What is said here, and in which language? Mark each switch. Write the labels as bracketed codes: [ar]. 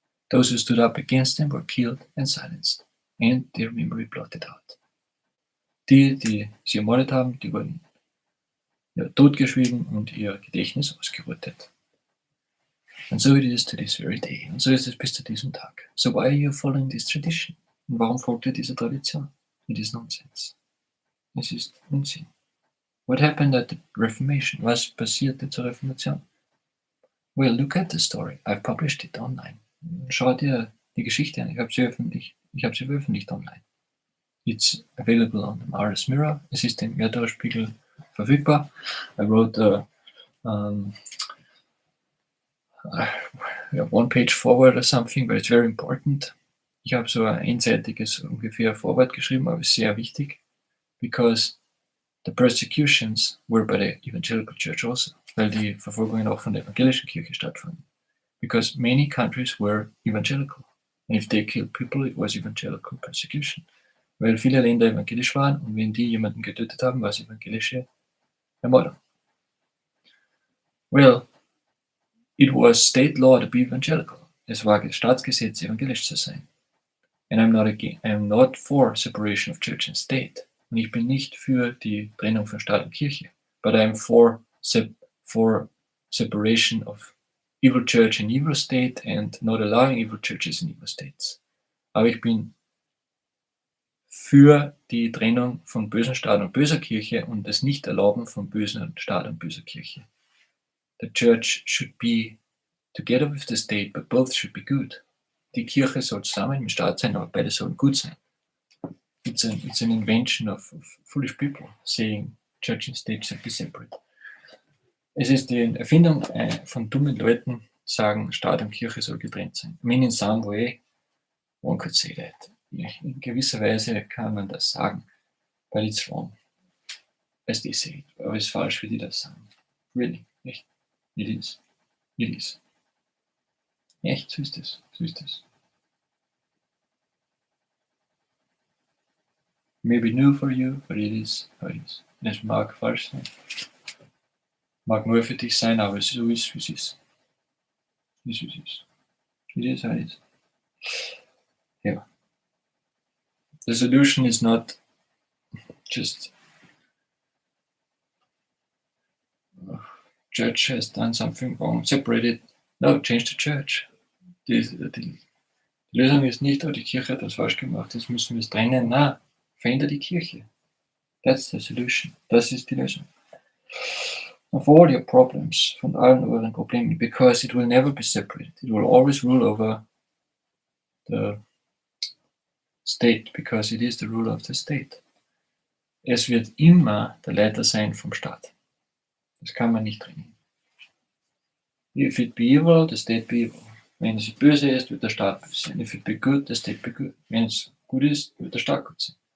[en] Those who stood up against them were killed and silenced, and their memory blotted out. [de] Die sie ermordet haben, die wurden totgeschwiegen und ihr Gedächtnis ausgerottet. [en] And so it is to this very day. [de] Und so ist es bis zu diesem Tag. [en] So why are you following this tradition? [de] Und warum folgt ihr dieser Tradition? [en] It is nonsense. [de] Es ist Unsinn. [en] What happened at the Reformation? [de] Was passierte zur Reformation? [en] Well, look at the story. I've published it online. [de] Schau dir die Geschichte an. Ich habe sie veröffentlicht online. [en] It's available on the Mars Mirror. [de] Es ist im Erdauerspiegel verfügbar. [en] I wrote a one page forward or something, but it's very important. [de] Ich habe so ein einseitiges ungefähr Vorwort geschrieben, aber es ist sehr wichtig. [en] Because the persecutions were by the evangelical church also. [de] Weil die Verfolgungen auch von der evangelischen Kirche stattfanden. [en] Because many countries were evangelical. And if they killed people, it was evangelical persecution. [de] Weil viele Länder evangelisch waren und wenn die jemanden getötet haben, war es evangelische Ermordung. [en] Well, it was state law to be evangelical. [de] Es war Staatsgesetz, evangelisch zu sein. [en] And I'm not for separation of church and state. [de] Und ich bin nicht für die Trennung von Staat und Kirche. [en] But I'm for separation of evil church and evil state and not allowing evil churches and evil states. [de] Aber ich bin für die Trennung von bösen Staat und böser Kirche und das Nicht-Erlauben von bösen Staat und böser Kirche. [en] The church should be together with the state, but both should be good. [de] Die Kirche soll zusammen im Staat sein, aber beide sollen gut sein. [en] It's an invention of foolish people saying church and state should be separate. [de] Es ist die Erfindung von dummen Leuten, die sagen, Staat und Kirche soll getrennt sein. [en] I mean in some way, One could say that. [de] In gewisser Weise kann man das sagen, [en] but it's wrong, as they say. [de] Aber es ist falsch, wie die das sagen. [en] Really, [de] echt. [en] It is. It is. [de] Echt, so ist es. So ist es. [en] Maybe new for you, but it is how it is. [de] Es mag falsch sein. Mag nur für dich sein, aber so ist, wie es ist. Wie es ist. [en] It is how it is. Yeah. The solution is not just church has done something wrong, separate it. No, change the church. [de] Die Lösung ist nicht, oh, die Kirche hat das falsch gemacht, jetzt müssen wir es trennen. Na, verändere die Kirche. [en] That's the solution. [de] Das ist die Lösung. [en] Of all your problems, [de] von allen euren Problemen, [en] because it will never be separated. It will always rule over the state, because it is the ruler of the state. [de] Es wird immer der Leiter sein vom Staat. Das kann man nicht trennen. [en] If it be evil, the state be evil. [de] Wenn es böse ist, wird der Staat böse sein. [en] If it be good, the state be good. [de] Wenn es gut ist, wird der Staat gut sein.